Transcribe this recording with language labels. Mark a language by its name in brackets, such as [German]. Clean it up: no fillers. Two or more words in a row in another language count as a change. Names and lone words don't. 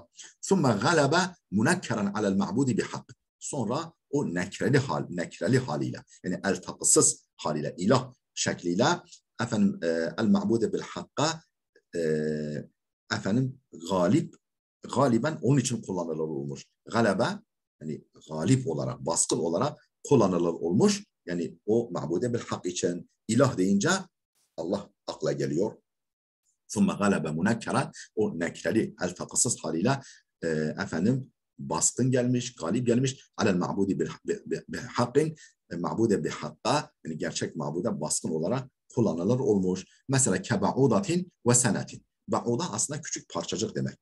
[Arabic] ثُمَّ غَلَبَ مُنَكَّرًا عَلَى الْمَعْبُودِ بِحَقٍ. [Turkish] Sonra o nekreli haliyle, yani el-takısız haliyle, ilah şekliyle efendim [Arabic] المعبود بالحق [Turkish] efendim galiben onun için kullanılır olmuş. Galebe yani galip olarak, baskın olarak kullanılır olmuş. Yani o [Arabic] معبود بالحق [Turkish] için ilah deyince Allah akla geliyor. [Arabic] ثُمَّ غَلَبَ مُنَكَّرًا [Turkish] o nekreli, el-takısız haliyle efendim baskın gelmiş, galip gelmiş. [Arabic] على المعبود بالحق، معبودا بحق, [Turkish] yani gerçek ma'bude baskın olarak kullanılır olmuş. Mesela [Arabic] كبعوضة وسنة. [Turkish] Ba'uda aslında küçük parçacık demek.